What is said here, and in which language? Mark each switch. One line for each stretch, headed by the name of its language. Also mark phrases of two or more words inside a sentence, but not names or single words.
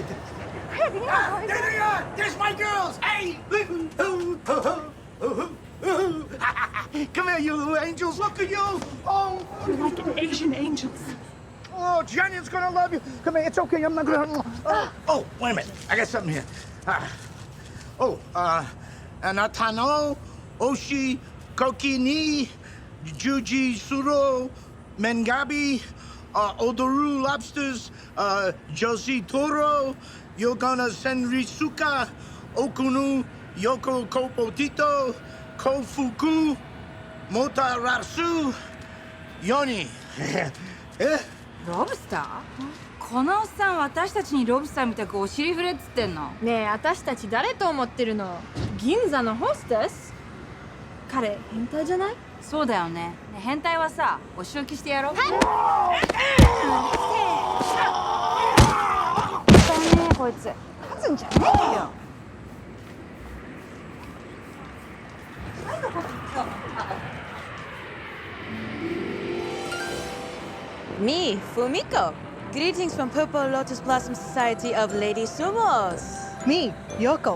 English: There they are. There's my girls. Hey. Come here, you little angels. Look at you. Oh. You're like an Asian angels. Oh, Jenny's gonna love you. Come here. It's okay. I'm not gonna... Oh, wait a minute. I got something here. Anatano, Oshi, Koki ni, Juji Suro, Mengabi, Odoru Lobsters, Josie Toro, Yogana Senrisuka, Okunu, Yoko Kopotito, Kofuku, Motarasu, Yoni.
Japanese: ロブスター？このおっさん私たちにロブスターみたくお尻振れっつってんの。ねえ、私たち誰と思ってるの？銀座のホステス？彼変態じゃない？そうだよね。ねえ変態はさ、お仕置きしてやろう。はい。ねえこいつ。勝つんじゃねえよ。
English: Me, Fumiko. Greetings from Purple Lotus Blossom Society of Lady Sumos. Me, Yoko.